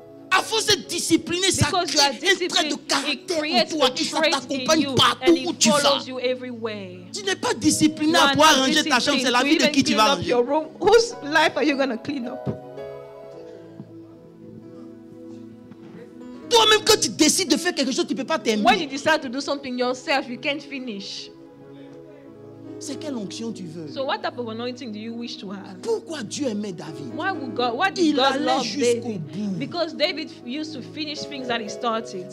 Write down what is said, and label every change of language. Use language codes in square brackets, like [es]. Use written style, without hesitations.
[fr] À force de discipliner, ça crée un trait de caractère en toi et ça t'accompagne partout où tu vas. Tu n'es pas discipliné à pouvoir ranger ta chambre, c'est la vie de qui tu vas ranger. [en] Whose life are you going to clean up? [fr] Toi-même, quand tu décides de faire quelque chose, tu ne peux pas terminer. [en] When you decide to do something yourself, you can't finish. [fr] C'est quelle onction tu veux? [en] So what type of anointing do you wish to have? [fr] Pourquoi Dieu aimait David? [en] Why did God love David? Because David used to finish things that he started.